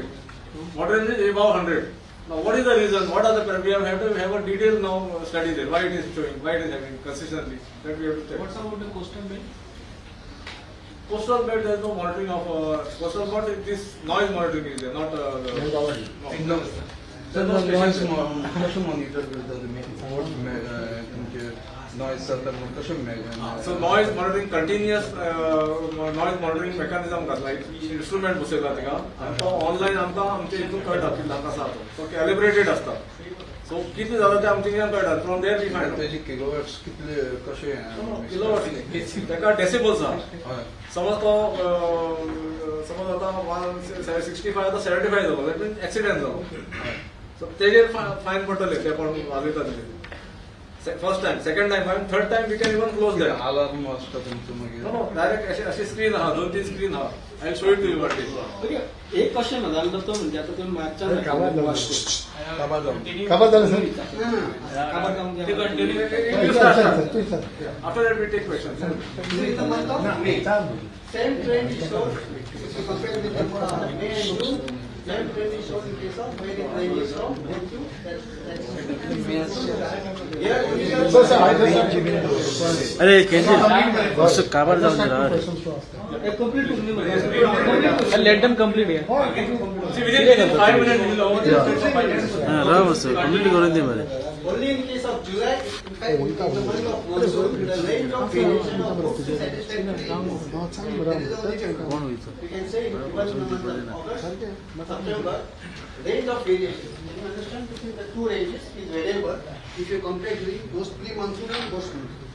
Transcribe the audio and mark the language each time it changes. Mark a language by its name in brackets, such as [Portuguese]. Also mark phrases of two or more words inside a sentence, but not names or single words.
[English] Moderate is above 100. Now what is the reason? What are the we have to have a detailed now study there. Why it is showing? Why it is happening consistently? That we have to check. What's about the coastal belt? Coastal belt there is no monitoring of coastal belt. This noise monitoring is there, not Sir, the noise [Konkani] कशें monitor करता तुमी noise जाता कशें [English] So noise monitoring continuous noise monitoring mechanism [Konkani] करता instrument बसयला तेका आनी तो online आमकां आमच्या हितून कळटा कितलो कसा तो तो calibrated आसता so कितले जाला ते आमच्या हितून कळटा [English] from there we find out [Konkani] तेजी kilowatts कितले कशें kilowatts न्ही तेका decibels आहा समज तो समज आता 65 आता 75 जालो [English] that means accident [Konkani] जालो so तेजेर फायन पडटले ते कोण वाजयता तेजेर [English] first time, second time, and third time we can even close that. [Konkani] alarm आसता तुमचो मागीर No, direct अशी screen आहा 2-3 screen आहा. [English] I'll show it to you what it is. [Marathi] एक क्वेश्चन झाला तो म्हणजे आता तुम्ही मागच्या काबाद झालं सर [English] After that we take questions. This is the month of May. Same trend is shown if you compare with the May and June. Same trend is shown in case of where the trend is from May to [Marathi] अरे कैसे काबर जाऊन जरा [English] let them complete here See, within 5 minutes we will over this. [Marathi] राव सर कंप्लीट करून दे मला [English] only in case of July, in fact, in the month of monsoon, the range of variation of books is satisfactory. There is only we can say even in the month of August, September, range of variation. You understand between the 2 ranges is variable if you compare during post pre-monsoon and post-monsoon.